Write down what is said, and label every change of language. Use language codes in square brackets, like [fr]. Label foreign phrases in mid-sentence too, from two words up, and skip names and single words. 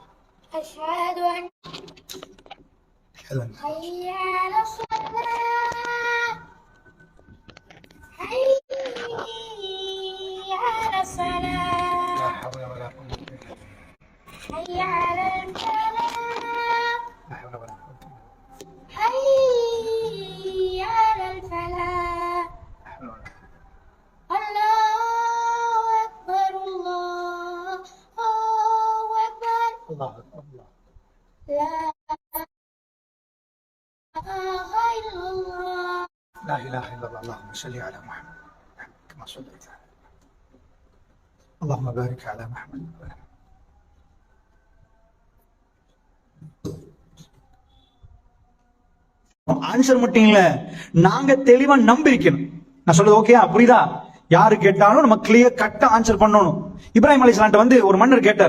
[ar] أشهد أن حي على الصلاة، حي على الصلاة, لا حول ولا قوة حي على الفلاح, لا حول ولا قوة حي على الفلاح. الله أكبر، الله أكبر، الله أكبر. لا إله إلا الله، لا إله إلا الله. اللهم صل على محمد كما صليت على اللهم بارك على محمد. [ta] ஆன்சர் மட்டும் இல்ல, நாங்க தெளிவா நம்பிக்கணும். நான் சொல்றது ஓகேயா? புரியுதா? யாரு கேட்டாலும் நம்ம [en] clear cut answer [ta] பண்ணணும். இப்ராஹிம் அலைஹிஸ்ஸலாம் வந்து ஒரு மன்னர் கேட்டார்.